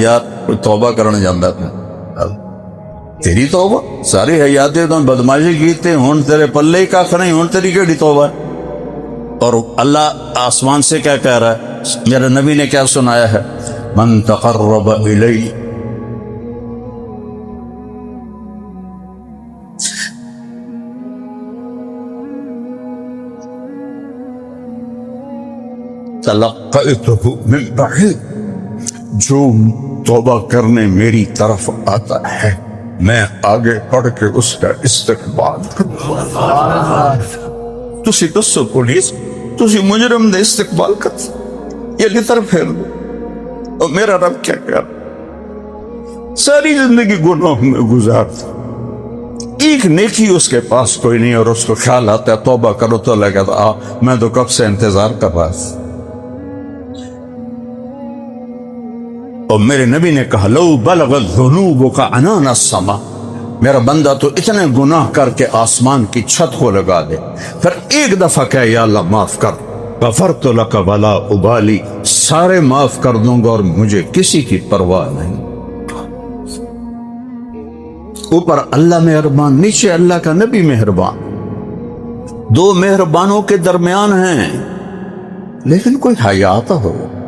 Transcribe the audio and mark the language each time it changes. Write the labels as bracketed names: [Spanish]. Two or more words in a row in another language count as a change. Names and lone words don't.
[Punjabi] یار کوئی توبہ کرنے جاندہ پہ۔ تیری توبہ ساری حیاتی تو بدماشی کی تھی، ہون تیرے پلے ہی کاکھ نہیں، ہون تیری کیڑی توبہ ہے؟ [Urdu] اور اللہ آسمان سے کیا کہہ رہا ہے؟ میرے نبی نے کیا سنایا ہے؟ [Arabic] من تقرب الی، تلقیتہ من بعید، [Urdu] جو توبہ کرنے میری طرف آتا ہے میں آگے بڑھ کے اس کا استقبال کرتا۔ [Punjabi] تسی دسو پولیس، تسی مجرم دے استقبال کرتا، [Urdu] یہ لتر پھیر دو، اور میرا رب کیا کر ساری زندگی گناہ میں گزارتا، ایک نیکی اس کے پاس کوئی نہیں، اور اس کو خیال آتا ہے توبہ کرو تو لگا میں تو کب سے انتظار کر رہا تھا۔ اور میرے نبی نے کہا [Arabic] لو بلغت ذنوبک عنان السماء، [Urdu] میرا بندہ تو اتنے گناہ کر کے آسمان کی چھت کو لگا دے، پھر ایک دفعہ کہے یا اللہ معاف کر، [Arabic] غفرت لک ولا ابالی، [Urdu] سارے معاف کر دوں گا اور مجھے کسی کی پرواہ نہیں۔ اوپر اللہ مہربان، نیچے اللہ کا نبی مہربان، دو مہربانوں کے درمیان ہیں، لیکن کوئی حیا تو ہو۔